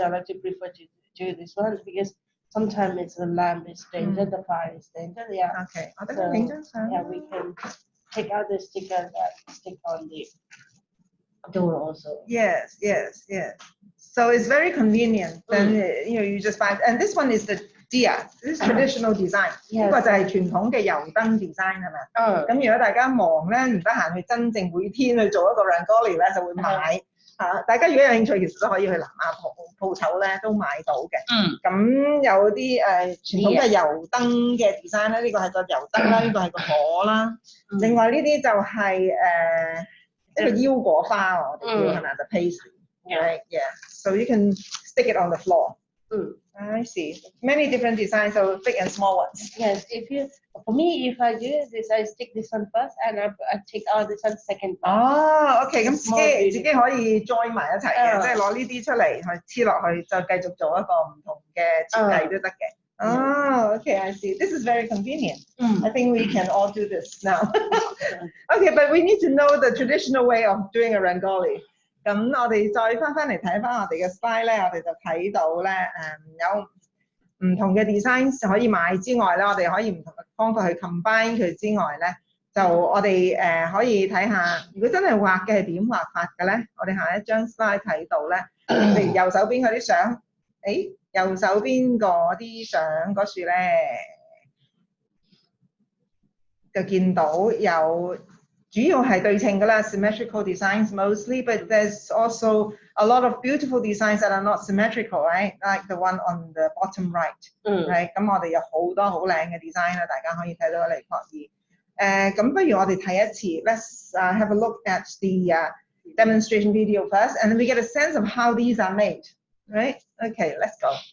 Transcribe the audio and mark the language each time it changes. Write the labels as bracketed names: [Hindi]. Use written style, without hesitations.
[English] I like to prefer to do this one because sometimes it's the lamp is tainted, the fire is tainted. Yeah. Okay. Yeah, we can take out the sticker that stick on the door also. Yes. So it's very convenient. Then you just buy. And this one is the dia. This is traditional design. [Cantonese] 呢個就係傳統嘅油燈 design 係咪？咁如果大家忙咧，唔得閒去真正每天去做一個 Rangoli 咧，就會買。大家如果有興趣，其實都可以去南亞鋪頭咧都買到嘅。咁有啲傳統嘅油燈嘅 design 咧，呢個係個油燈啦，呢個係個火啦。另外呢啲就係一個腰果花，我哋叫係咪 [English] the pastry? Right, yeah. So you can stick it on the floor. I see. Many different designs, so big and small ones. Yes, for me, if I do this, I stick this one first, and I take out this one second. [Cantonese] OK， 咁自己可以 join 埋一齊嘅，即係攞呢啲出嚟去黐落去，就繼續做一個唔同嘅設計都得嘅。 [English] OK, I see. This is very convenient. I think we can all do this now. OK, but we need to know the traditional way of doing a Rangoli. [Cantonese] 咁我哋再翻嚟睇翻我哋嘅 slide 咧，我哋就睇到咧有唔同嘅 design 可以買之外咧，我哋可以唔同嘅方法去 combine 佢之外咧，就我哋可以睇下，如果真係畫嘅係點畫法嘅咧，我哋下一張 slide 睇到咧，譬如右手邊嗰啲相，右手邊嗰啲相嗰處咧，就見到有。主要係對稱㗎啦 [English] ，symmetrical designs mostly, but there's also a lot of beautiful designs that are not symmetrical, right? Like the one on the bottom right, right? [Cantonese] 咁我哋有好多好靚嘅 design 啦，大家可以睇到嚟確意。咁不如我哋睇一次 [English] ，let's have a look at the demonstration video first, and then we get a sense of how these are made, right? Okay, let's go.